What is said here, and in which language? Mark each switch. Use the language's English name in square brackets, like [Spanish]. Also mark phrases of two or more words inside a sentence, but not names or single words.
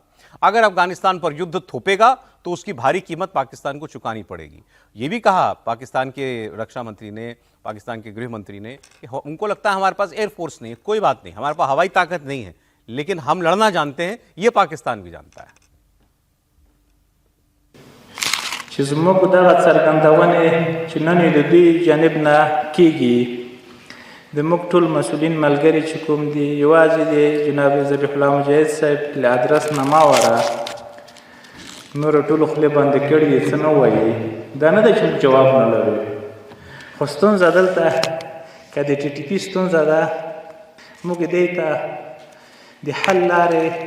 [Hindi] अगर अफगानिस्तान पर युद्ध थोपेगा तो उसकी भारी कीमत पाकिस्तान को चुकानी पड़ेगी। यह भी कहा पाकिस्तान के रक्षा मंत्री ने, पाकिस्तान के गृह मंत्री ने, कि उनको लगता है हमारे पास एयरफोर्स नहीं है, कोई बात नहीं, हमारे पास हवाई ताकत नहीं है, लेकिन हम लड़ना जानते हैं, यह पाकिस्तान भी जानता है। [Pashto] چې زموږ دغه څرګندونې چې نن د دوی جانب نه کیږي د موږ ټول مسؤلین ملګري چې کوم دي یوازې د جناب ذبیح الله مجاهد صاحب له ادرس نه ما وره نور ټولو خولې بندې کړي دي څه نه وایي دا نه ده چې موږ جواب نه لرو خو ستونزه دلته که د ټي ټي پي ستونزه ده موږ دې ته د حل لارې